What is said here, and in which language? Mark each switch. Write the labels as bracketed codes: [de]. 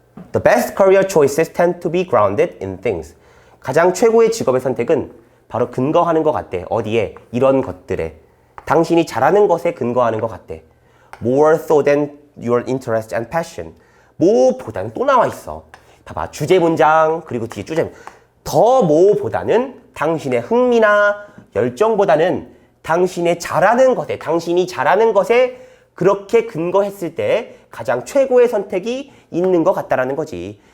[en] The best career choices tend to be grounded in things. [ko] 가장 최고의 직업의 선택은 바로 근거하는 것 같대. 어디에? 이런 것들에. 당신이 잘하는 것에 근거하는 것 같대. [en] More so than your interest and passion. [ko] 뭐보다는 또 나와 있어. 봐봐. 주제 문장 그리고 뒤에 주제 더 뭐보다는 당신의 흥미나 열정보다는 당신의 잘하는 것에 당신이 잘하는 것에 그렇게 근거했을 때 가장 최고의 선택이 있는 것 같다라는 거지.